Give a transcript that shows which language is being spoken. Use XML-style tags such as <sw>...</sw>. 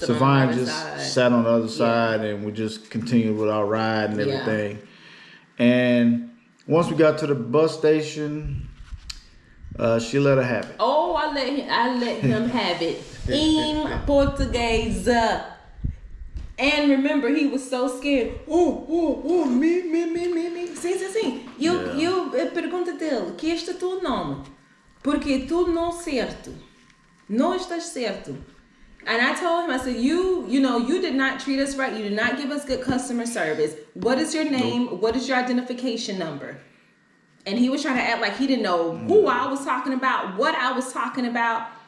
<en>Savine just sat on the other side, and we just continued with our ride and everything. And once we got to the bus station, she let her have it. Oh, I let him have it in Portuguese. And remember, he was so scared.</en> <pt>Me. Sim. Eu pergunto dele, que este é o teu nome? Porque tu não certo. Não estás certo.</pt> <en>And I told him, I said, you did not treat us right. You did not give us good customer service. What is your name? Nope. What is your identification number? And he was trying to act like he didn't know who I was talking about, what I was talking about.</en>